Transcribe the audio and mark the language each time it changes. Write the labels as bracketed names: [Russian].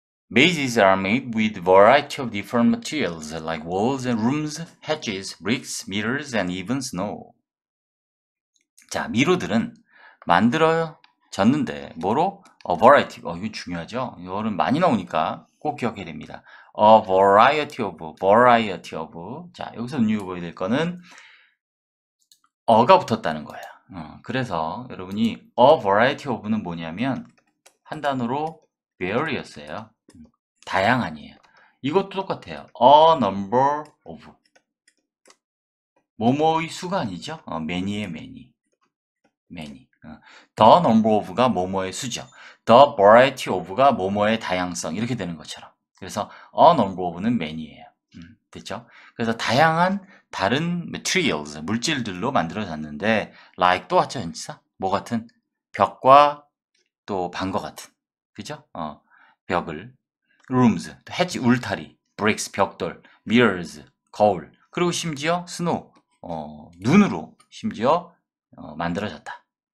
[English] Mazes are made with a variety of different materials like walls and rooms, hedges, bricks, mirrors, and even snow. [Korean] 자, 미로들은 만들어졌는데 뭐로? [English] A variety. [Korean] 이거 중요하죠. 이거는 많이 나오니까 꼭 기억해야 됩니다. [English] A variety of. [Korean] 자, 여기서 눈여겨보야 될 거는 어가 붙었다는 거예요. 그래서 여러분이 a variety of는 뭐냐면 한 단어로 various,였어요. 다양한이에요. 이것도 똑같아요. [English] A number of. [Korean] 뭐뭐의 수가 아니죠. many의 many. The number of가 뭐뭐의 수죠. The variety of가 뭐뭐의 다양성 이렇게 되는 것처럼. 그래서 a number of는 many예요. 됐죠? 그래서 다양한 다른 materials, 물질들로 만들어졌는데 like 또 하죠, 전치사? 뭐 같은? 벽과 또 방과 같은. 그죠? 벽을 rooms, hedge, 울타리, bricks, 벽돌, mirrors, 거울, 그리고 심지어 snow, 눈으로 심지어 만들어졌다.